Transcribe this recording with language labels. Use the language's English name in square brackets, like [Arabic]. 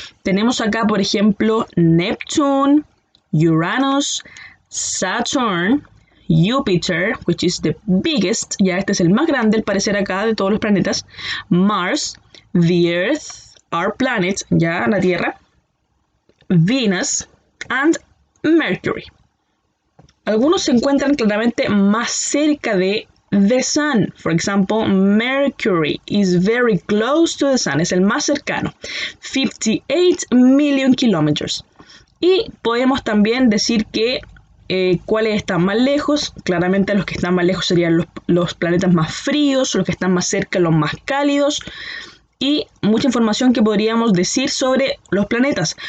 [Spanish] Tenemos acá, por ejemplo, Neptune, Uranus, Saturn, Jupiter, [English] which is the biggest, [Spanish] ya este es el más grande al parecer acá de todos los planetas, Mars, [English] the Earth, our planet, [Spanish] ya la Tierra, Venus, and Mercury. Algunos se encuentran claramente más cerca de [English] the Sun. For example, Mercury is very close to the Sun. [Spanish] Es el más cercano. [English] 58 million kilometers. [Spanish] Y podemos también decir que cuáles están más lejos. Claramente los que están más lejos serían los planetas más fríos, los que están más cerca los más cálidos. Y mucha información que podríamos decir sobre los planetas.